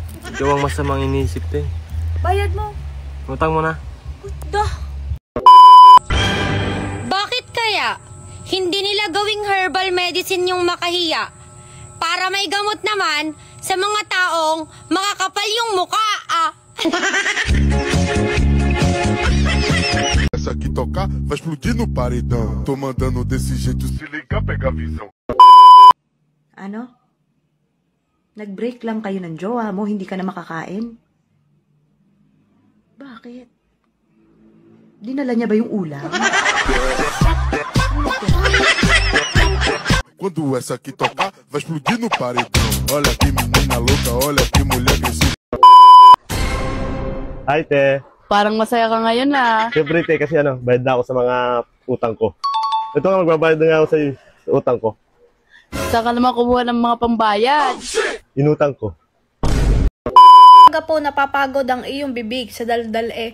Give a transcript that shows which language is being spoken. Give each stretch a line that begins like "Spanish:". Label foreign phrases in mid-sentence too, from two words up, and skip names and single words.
Filipino: Ikaw ang masamang inisip tayo. Bayad mo. Utang mo na. Dah. Bakit kaya hindi nila gawing
English: herbal medicine
Filipino: yung makahiya para may gamot naman sa mga taong makakapal yung muka, ah?
Portuguese: Essa aqui tocar vai explodir no paredão. Tô mandando desse jeito, se ligar, pega a visão.
Filipino: Ano? Nag-break lang kayo ng jowa mo, hindi ka na makakain? Bakit? Dinala niya ba yung ulam?
Portuguese: Quando essa aqui tocar, vai explodir no paredão. Olha que menina louca, olha que mulher agressiva.
Filipino: Hi, te. Parang masaya ka ngayon, ah. Siyempre, te, kasi bayad na ako sa mga utang ko. Ito nga, magbabayad na nga ako sa utang ko. Saan ka naman kumuha ng mga pambayad? Inutang ko. Baga po napapagod ang iyong bibig sa daldal eh.